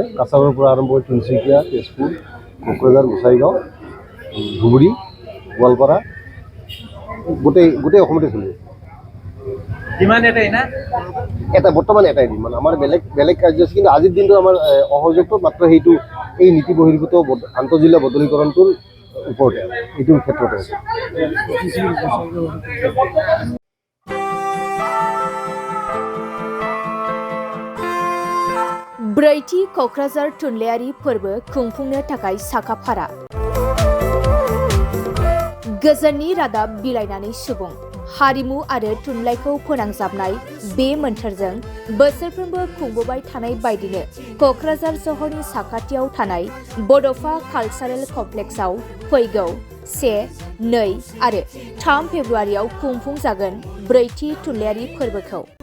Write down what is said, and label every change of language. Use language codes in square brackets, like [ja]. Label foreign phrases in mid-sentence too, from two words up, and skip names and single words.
[as] কাছাৰৰ পৰা আৰম্ভ কৰি তিনিচুকীয়া, তেজপুৰ, কোকৰাঝাৰ, গোসাইগাঁও, ধুবুৰী, গোৱালপাৰা, গোটেই অসমতে চলি আছে। এটা বৰ্তমান এটাই দিন, মানে আমাৰ বেলেগ কাৰ্যসূচী, কিন্তু আজিৰ দিনটো আমাৰ অসহযোগটো মাত্ৰ সেইটো এই নীতি বহিৰ্ভূত আন্তঃজিলা বদলীকৰণটোৰ ওপৰতে, এইটোৰ ক্ষেত্ৰতে আছে। [brx] ब्रैथि क'क्राझार थुनलाइयारि फोरबो खुंफुंनो थाखाय साखाफारा। गोजोननि रादाब बिलाइनानै सुबुं हारिमु आरो थुनलाइखौ फोनांजाबनाय बे मोन्थोरजों बोसोरफ्रोमबो खुंबोबाय थानाय बायदिनो क'क्राझार सहरनि साखाथियाव थानाय बड'फा कालचारेल कमप्लेक्सआव फैगौ 1, 2 आरो 3 फेब्रुवारियाव खुंफुंजागोन ब्रैथि थुनलाइयारि फोरबोखौ।